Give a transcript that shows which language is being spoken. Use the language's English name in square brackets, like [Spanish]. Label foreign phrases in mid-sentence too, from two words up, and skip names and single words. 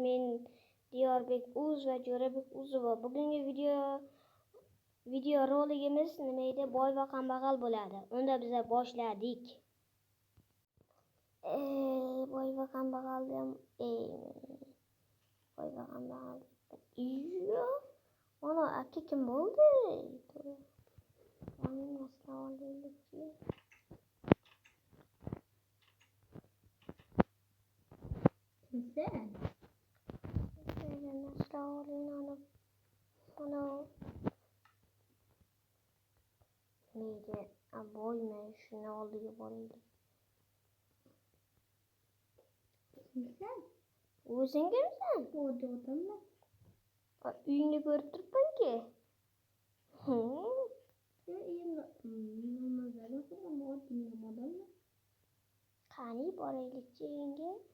[Uzbek] Men Diyorbek Uz va Jo'rabek Uzova. Bugungi video roligimiz nima edi? Boy va kambag'al bo'ladi. Unda biz boshladik. Boy va kambag'al boy va kambag'al. Mana aka kim bo'ldi? Sen? Neydi? Boyma şunu oldu boraylik. Sen? O'zing kimsan? Orada odamla. Uyingni ko'rib turibman ki. Qani boraylikchi uyingga?